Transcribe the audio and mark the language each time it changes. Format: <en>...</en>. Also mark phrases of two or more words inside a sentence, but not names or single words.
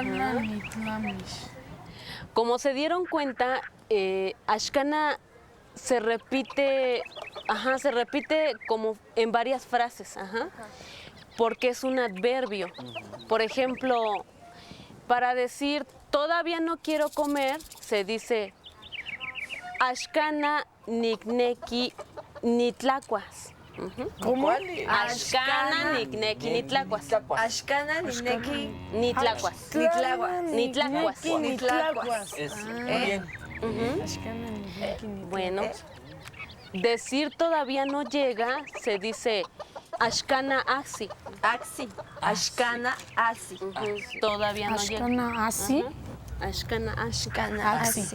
<es>Como se dieron cuenta, Ashkana se repite como en varias frases, porque es un adverbio. Por ejemplo, para decir todavía no quiero comer, se dice</es> <nah>Ashkana nikneki nitlacuas.</nah> <es>¿Cómo?</es> <nah>Ashkana nikneki nitlacuas. Ashkana Nineki Nitlacuas. Nitlacuas. Nitlacuas.</nah> <es>Muy bien. Bueno, decir todavía no llega, se dice</es> <nah>Ashkana Axi. Axi. Ashkana Axi.</nah> <es>Todavía no llega.</es> <nah>Ashkana Asi. Ashkana Axi. Ashkana Axi.</nah>